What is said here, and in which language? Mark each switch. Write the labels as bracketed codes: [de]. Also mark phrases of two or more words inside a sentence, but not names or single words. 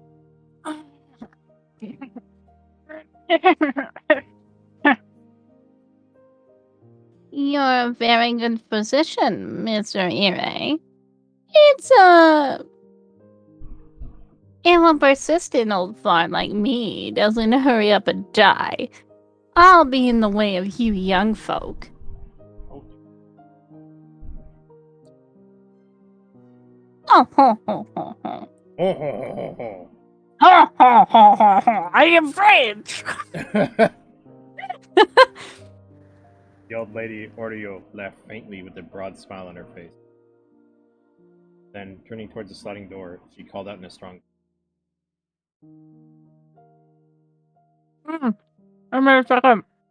[en] You're a very good physician, Mr. Ire. It's if a persistent old fart like me doesn't hurry up and die, I'll be in the way of you young folk. Oh, ho, ho, ho, ho. Oh, ho, ho, ho, ho. Ho, ho, ho, ho, ho. I am French! The old lady Oreo laughed faintly with a broad smile on her face. Then, turning towards the sliding door, she called out in a strong... I'm gonna second.